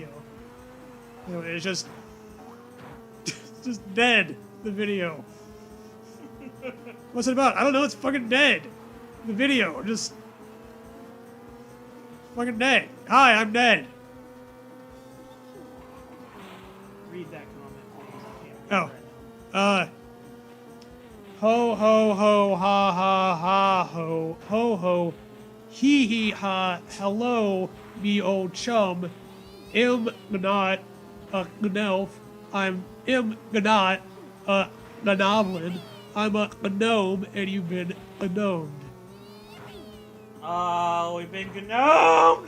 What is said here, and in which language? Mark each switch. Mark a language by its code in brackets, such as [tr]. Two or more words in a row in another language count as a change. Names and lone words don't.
[en] Anyway, it's just Ned. The video. What's it about? I don't know. It's fucking Ned. The video. Just fucking Ned. Hi, I'm Ned. Read that comment, please. I can't Oh. remember it. Ho ho ho ha ha ha ho ho ho Hee hee ha, hello, me old chum. Not Gnelf. I'm not a Gnoblin. I'm a gnome, and you've been gnomed. Oh, we've been gnomed!